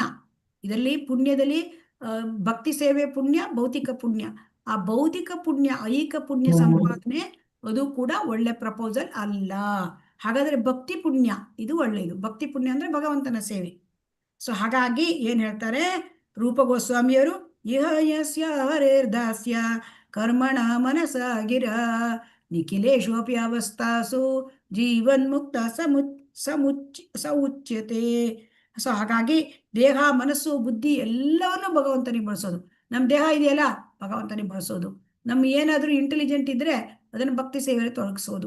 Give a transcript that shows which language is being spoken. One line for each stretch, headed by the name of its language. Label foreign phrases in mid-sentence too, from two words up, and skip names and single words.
Kannada: ಇದರಲ್ಲಿ ಪುಣ್ಯದಲ್ಲಿ ಭಕ್ತಿ ಸೇವೆ ಪುಣ್ಯ, ಭೌತಿಕ ಪುಣ್ಯ. ಆ ಭೌತಿಕ ಪುಣ್ಯ, ಐಕ ಪುಣ್ಯ ಸಂಪಾದನೆ ಅದು ಕೂಡ ಒಳ್ಳೆ ಪ್ರಪೋಸಲ್ ಅಲ್ಲ. ಹಾಗಾದ್ರೆ ಭಕ್ತಿ ಪುಣ್ಯ ಇದು ಒಳ್ಳೆಯದು. ಭಕ್ತಿ ಪುಣ್ಯ ಅಂದ್ರೆ ಭಗವಂತನ ಸೇವೆ. ಸೊ ಹಾಗಾಗಿ ಏನ್ ಹೇಳ್ತಾರೆ ರೂಪ ಗೋಸ್ವಾಮಿಯವರು?
Sanskrit: ಇಹ ಯಸ್ಯ ಹರೇರ್ದಾಸ್ಯ ಕರ್ಮಣ ಮನಸ ಗಿರ ನಿಖಿಲೇಶು ಅಪಿ ಅವಸ್ಥಾಸು ಜೀವನ್ ಮುಕ್ತ ಸೌಚ್ಯತೆ.
Kannada: ಸೊ ಹಾಗಾಗಿ ದೇಹ, ಮನಸ್ಸು, ಬುದ್ಧಿ ಎಲ್ಲವನ್ನು ಭಗವಂತನಿಗೆ ಬಳಸೋದು. ನಮ್ಮ ದೇಹ ಇದೆಯಲ್ಲ, ಭಗವಂತನಿಗೆ ಬಳಸೋದು. ನಮ್ಮ ಏನಾದ್ರೂ ಇಂಟೆಲಿಜೆಂಟ್ ಇದ್ರೆ ಅದನ್ನು ಭಕ್ತಿ ಸೇವೆಯಲ್ಲಿ ತೊಡಗಿಸೋದು.